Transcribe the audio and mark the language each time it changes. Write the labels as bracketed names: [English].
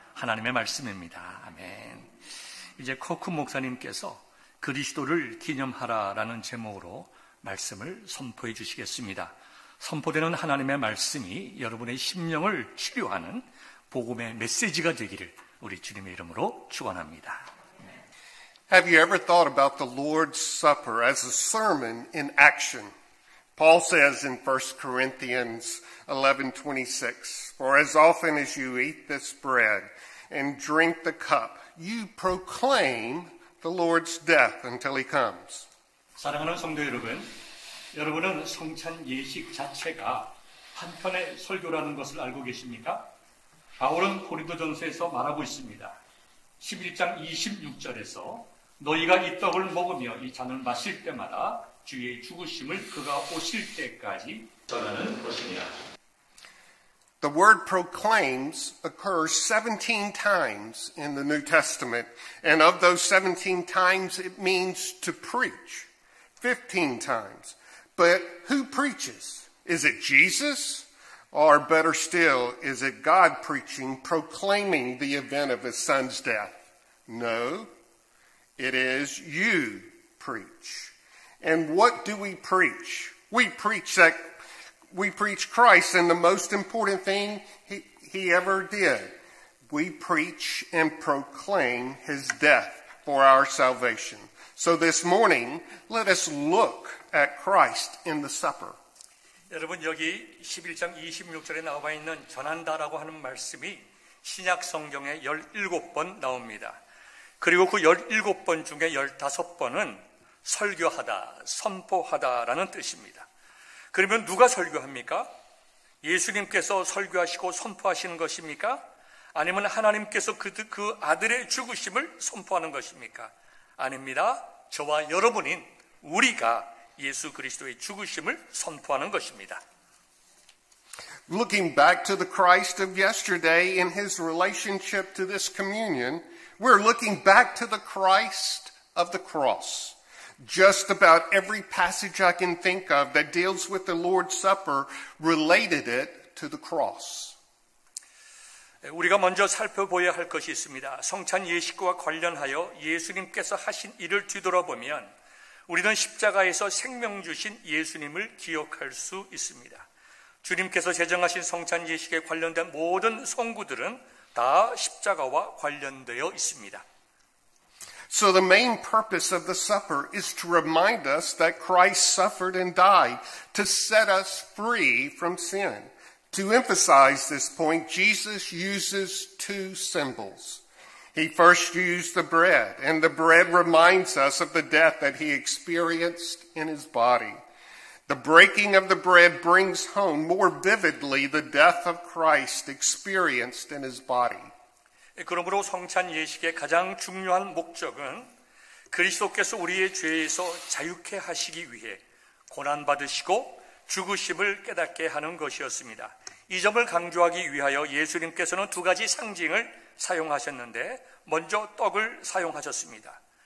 [Korean] 하나님의 말씀입니다. 아멘. 이제 코크 목사님께서 그리스도를 기념하라라는 제목으로 말씀을 선포해 주시겠습니다. 선포되는 하나님의 말씀이 여러분의 심령을 치료하는 복음의 메시지가 되기를 우리 주님의 이름으로 축원합니다. [English] Have you ever thought about the Lord's Supper as a sermon in action? Paul says in 1 Corinthians 11:26, For as often as you eat this bread and drink the cup, you proclaim the Lord's death until he comes. [Korean] 사랑하는 성도 여러분, 여러분은 성찬 예식 자체가 한편의 설교라는 것을 알고 계십니까? 바울은 고린도전서에서 말하고 있습니다. 11장 26절에서 너희가 이 떡을 먹으며 이 잔을 마실 때마다 주의 죽으심을 그가 오실 때까지 전하는 것이니라. [English] The word proclaims occurs 17 times in the New Testament, and of those 17 times it means to preach 15 times. But who preaches? Is it Jesus? Or better still, is it God preaching, proclaiming the event of his son's death? No, it is you preach. And what do we preach? We preach Christ, and the most important thing he ever did. We preach and proclaim his death for our salvation. So this morning, let us look at Christ in the supper. [Korean] 여러분, 여기 11장 26절에 나와 있는 전한다라고 하는 말씀이 신약 성경에 17번 나옵니다. 그리고 그 17번 중에 15번은 설교하다, 선포하다라는 뜻입니다. 그러면 누가 설교합니까? 예수님께서 설교하시고 선포하시는 것입니까? 아니면 하나님께서 그 아들의 죽으심을 선포하는 것입니까? 아닙니다. 저와 여러분인 우리가 예수 그리스도의 죽으심을 선포하는 것입니다. [English] Looking back to the Christ of yesterday in his relationship to this communion, we're looking back to the Christ of the cross. Just about every passage I can think of that deals with the Lord's Supper related it to the cross. [Korean] 우리가 먼저 살펴보아야 할 것이 있습니다. 성찬 예식과 관련하여 예수님께서 하신 일을 뒤돌아보면 우리는 십자가에서 생명 주신 예수님을 기억할 수 있습니다. 주님께서 제정하신 성찬 예식에 관련된 모든 성구들은 다 십자가와 관련되어 있습니다. [English] So the main purpose of the supper is to remind us that Christ suffered and died to set us free from sin. To emphasize this point, Jesus uses two symbols. He first used the bread, and the bread reminds us of the death that he experienced in his body. The breaking of the bread brings home more vividly the death of Christ experienced in his body. [Korean] 그러므로 성찬 예식의 가장 중요한 목적은 그리스도께서 우리의 죄에서 자유케 하시기 위해 고난받으시고 죽으심을 깨닫게 하는 것이었습니다. 이 점을 강조하기 위하여 예수님께서는 두 가지 상징을 사용하셨는데 먼저 떡을 사용하셨습니다.